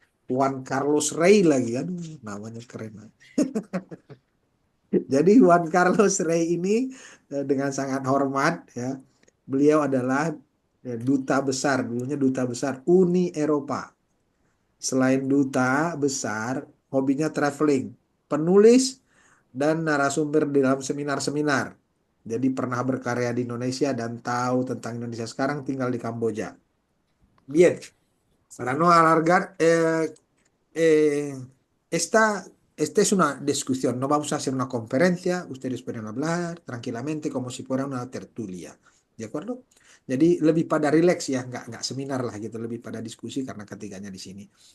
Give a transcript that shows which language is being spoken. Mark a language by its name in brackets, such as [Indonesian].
[Indonesian] Juan Carlos Rey lagi, aduh namanya keren. Jadi Juan Carlos Rey ini dengan sangat hormat ya, beliau adalah duta besar, dulunya duta besar Uni Eropa. Selain duta besar, hobinya traveling, penulis dan narasumber di dalam seminar-seminar. Jadi pernah berkarya di Indonesia dan tahu tentang Indonesia. Sekarang tinggal di Kamboja. [Spanish] Bien, para no alargar, eh, esta, esta es una discusión. No vamos a hacer una conferencia. Ustedes pueden hablar tranquilamente como si fuera una tertulia. ¿De acuerdo? [Indonesian] Jadi lebih pada rileks ya, nggak seminar lah gitu, lebih pada diskusi karena ketiganya di sini.